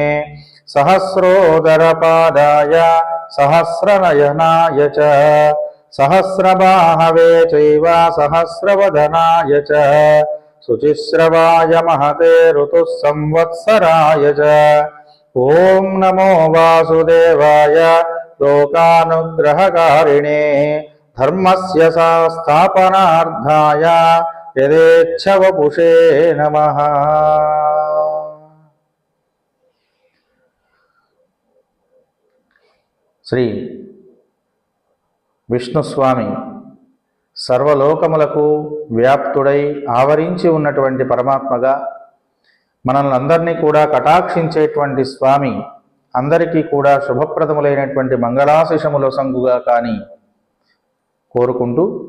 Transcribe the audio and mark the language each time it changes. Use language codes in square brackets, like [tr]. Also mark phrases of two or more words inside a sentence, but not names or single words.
[sa] सहस्रोदरपादाय सहस्रनयनाय च सहस्रबाहवे चैव सहस्रवदनाय च शुचिश्रवाय महते ऋतुसंवत्सराय च ओम नमो वासुदेवाय लोकानुग्रहकारिणे धर्मस्य संस्थापनार्थाय यदेच्छवपुषे नमः। [te] శ్రీ విష్ణుస్వామి సర్వలోకములకు వ్యాప్తుడై ఆవరించి ఉన్నటువంటి పరమాత్మగా మనల్ని అందరినీ కూడా కటాక్షించేటువంటి స్వామి అందరికీ కూడా శుభప్రదములైనటువంటి మంగళాశిషముల సంగుగా కానీ కోరుకుంటూ